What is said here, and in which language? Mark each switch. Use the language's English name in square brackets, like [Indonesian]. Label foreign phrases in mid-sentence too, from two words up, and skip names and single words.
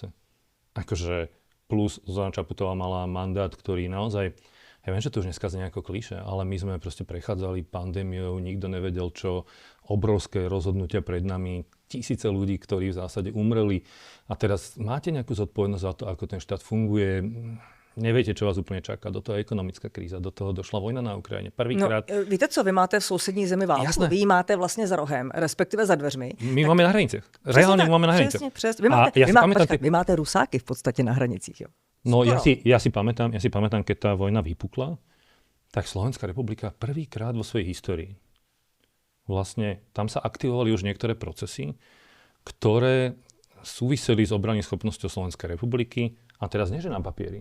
[Slovak] Akože plus Zuzana Čaputová mala mandát, ktorý naozaj, ja viem, že to už dneska znie ako klišé, ale my sme proste prechádzali pandémiou, nikto nevedel čo, obrovské rozhodnutia pred nami, tisíce ľudí, ktorí v zásade umreli. A teraz máte nejakú zodpovednosť za to, ako ten štát funguje. Neviete, čo vás úplne čaká. Do toho je ekonomická kríza, do toho došla vojna na Ukrajine. Prvýkrát... No, [Czech] víte co, vy máte v sousední zemi válku, [Slovak] Jasné. [Czech] Vy máte vlastně za rohem, respektive za dveřmi. [Slovak] My máme na hraniciach. Reálne máme na hraniciach. [Czech] Přesně. Vy máte rusáky v podstatě na hranicích, jo? [Slovak] No ja si pamätám, keď tá vojna vypukla, tak Slovenská republika prvýkrát vo svojej histórii vlastne tam sa aktivovali už niektoré procesy, ktoré súviseli s obranyschopnosťou Slovenskej republiky a teraz nie, že na papieri.